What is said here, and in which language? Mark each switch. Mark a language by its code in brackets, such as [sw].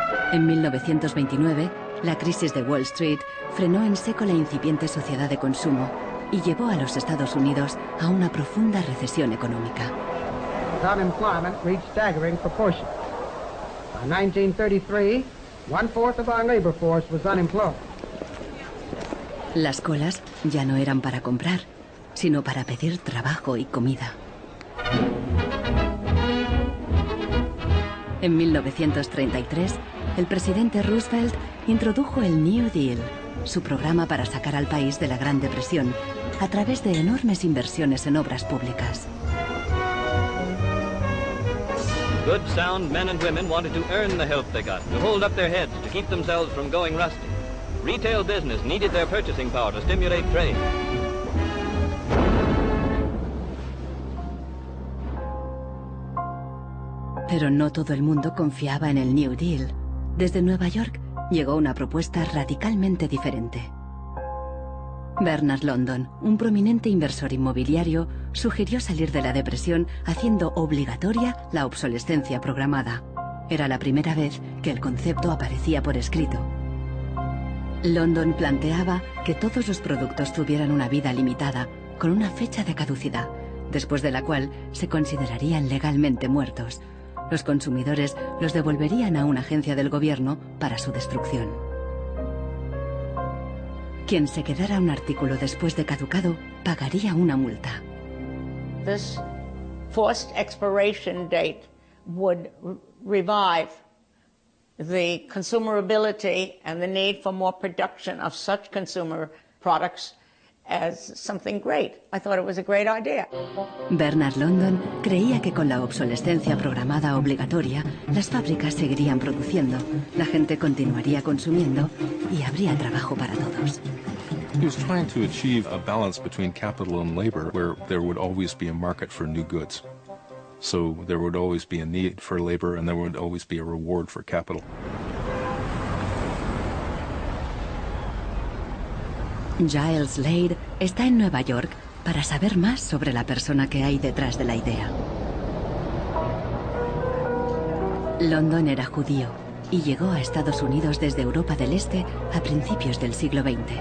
[es] En 1929, la crisis de Wall Street frenó en seco la incipiente sociedad de consumo y llevó a los Estados Unidos a una profunda recesión económica. [en] Unemployment reached staggering proportions. By 1933, 1/4 of our labor force was unemployed. [es] Las colas ya no eran para comprar, sino para pedir trabajo y comida. En 1933, el presidente Roosevelt introdujo el New Deal, su programa para sacar al país de la Gran Depresión, a través de enormes inversiones en obras públicas. [en] Good, sound men and women wanted to earn the help they got, to hold up their heads, to keep themselves from going rusty. Retail business needed their purchasing power to stimulate trade. [es] Pero no todo el mundo confiaba en el New Deal. Desde Nueva York llegó una propuesta radicalmente diferente. Bernard London, un prominente inversor inmobiliario, sugirió salir de la depresión haciendo obligatoria la obsolescencia programada. Era la primera vez que el concepto aparecía por escrito. London planteaba que todos los productos tuvieran una vida limitada, con una fecha de caducidad, después de la cual se considerarían legalmente muertos. Los consumidores los devolverían a una agencia del gobierno para su destrucción. Quien se quedara un artículo después de caducado pagaría una multa. [en] This forced expiration date would revive the consumerability and the need for more production of such consumer products as something great. I thought it was a great idea. [es] Bernard London creía que con la obsolescencia programada obligatoria, las fábricas seguirían produciendo, la gente continuaría consumiendo y habría trabajo para todos. [en] He was trying to achieve a balance between capital and labor where there would always be a market for new goods. So there would always be a need for labor and there would always be a reward for capital. [es] Giles Slade está en Nueva York para saber más sobre la persona que hay detrás de la idea. London era judío y llegó a Estados Unidos desde Europa del Este a principios del siglo XX.